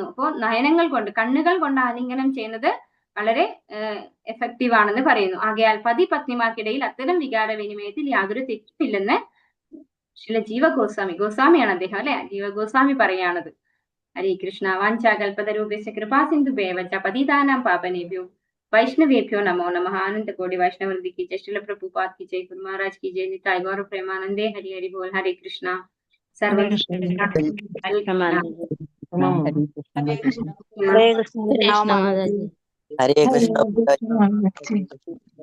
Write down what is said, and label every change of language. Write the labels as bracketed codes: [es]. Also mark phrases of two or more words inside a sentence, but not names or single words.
[ml] അപ്പോൾ നയനങ്ങൾ കൊണ്ട് കണ്ണുകൾ കൊണ്ട് ആലിംഗനം ചെയ്യുന്നത് വളരെ എഫക്റ്റീവ് ആണെന്ന് പറയുന്നു. ആകയാൽ പത്നിമാർക്കിടയിൽ അത്തരം വികാര വിനിമയത്തിൽ യാതൊരു തെറ്റുമില്ലെന്ന് ശ്രീല ജീവ ഗോസ്വാമിയാണ് അദ്ദേഹം അല്ലെ. ജീവ ഗോസ്വാമി പറയാണത്. [sa] ഹരേ കൃഷ്ണ. വാഞ്ചാകൽപതരൂപേസ്യ കൃപാസിന്ധുഭ്യവ പതിതാനാം പാപനേഭ്യോ वैष्णवेभ्यो नमो नमः. [hi] आनंद कोटि वैष्णवृंद की जय. श्रील प्रभुपाद की जय. गुरु महाराज की जय. निताय गौर प्रेमानंदे. हरि हरि बोल. हरे कृष्णा. [sa] സർവ ഹരേ കൃഷ്ണ ഹരേ കൃഷ്ണ ഹരേ കൃഷ്ണ മാതാജി.